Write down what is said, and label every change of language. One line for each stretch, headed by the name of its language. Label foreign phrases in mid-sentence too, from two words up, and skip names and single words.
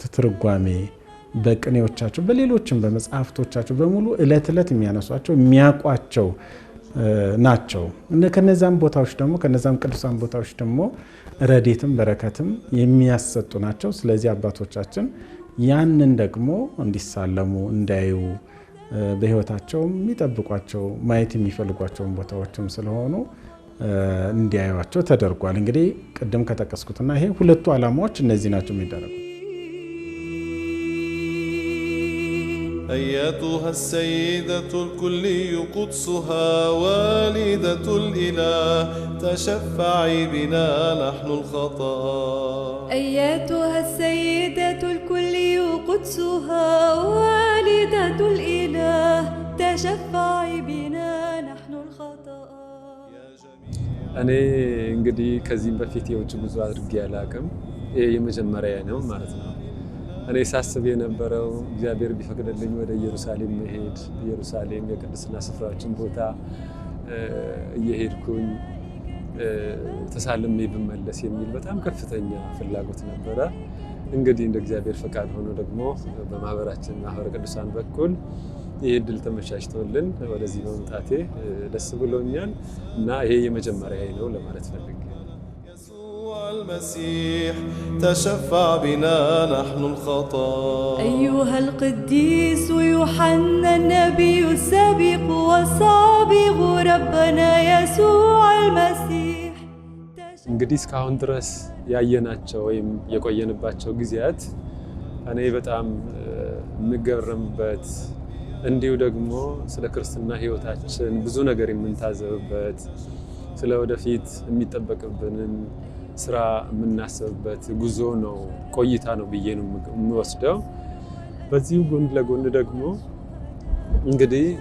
Amharic: ትርጓሜ በቅኔዎቻቸው በሌሎችም በመጻሕፍቶቻቸው በሙሉ እለት እለት የሚያነሷቸው የሚያቋቸው ናቸው። ከነዛም ቦታዎች ደግሞ ከነዛም ቅዱሳን ቦታዎች ደግሞ ረድኤትም በረከትም የሚያሰጡ ናቸው። ስለዚህ አባቶቻችን ያንን ደግሞ እንዲሳለሙ እንዳዩ በህይወታቸው የሚጠብቋቸው ማየት የሚፈልጓቸውን ቦታዎችም ስለሆኑ እንዲያዩዋቸው ተደርጓል። እንግዲህ ቅድም ከጠቀስኩትና ይሄ ሁለቱ ዓላማዎች እነዚህ ናቸው የሚደረጉት።
Arabic: أيتها السيدة الكلي قدسها والدة الإله تشفعي بنا نحن الخطاء أيتها السيدة الكلي قدسها والدة الإله تشفعي بنا نحن الخطاء
Amharic: እኔ እንግዲህ ከዚህም በፊት የውጭ ጉዞ አድርጌ ያላቅም ይሄ የመጀመሪያ ነው ማለት ነው። እኔ ሳስብ የነበረው እግዚአብሔር ቢፈቅድልኝ ወደ ኢየሩሳሌም መሄድ ኢየሩሳሌም የቅድስና ስፍራዎችን ቦታ እየሄድኩኝ ተሳልሜ ብመለስ የሚል በጣም ከፍተኛ ፍላጎት ነበረ። እንግዲህ እንደ እግዚአብሔር ፈቃድ ሆኖ ደግሞ በማህበራችን ማህበረ ቅዱሳን በኩል ይሄ ድል ተመቻችቶልን ወደዚህ በመምጣቴ ደስ ብሎኛል እና ይሄ የመጀመሪያ ነው ለማለት ፈልጌ
Arabic: المسيح تشفع بنا نحن الخطاء أيها القديس يوحنا النبي السابق والسابق ربنا يسوع المسيح
Amharic: እንግዲህ እስካሁን ድረስ ያየናቸው ወይም የቆየንባቸው ጊዜያት እኔ በጣም ምገረምበት እንዲሁ ደግሞ ስለ ክርስትና ህይወታችን ብዙ ነገር የምንታዘብበት ስለ ወደፊት የሚጠበቅብንን ስራ የምናስብበት ጉዞ ነው ቆይታ ነው ብዬ ነው የምወስደው። በዚሁ ጎን ለጎን ደግሞ እንግዲህ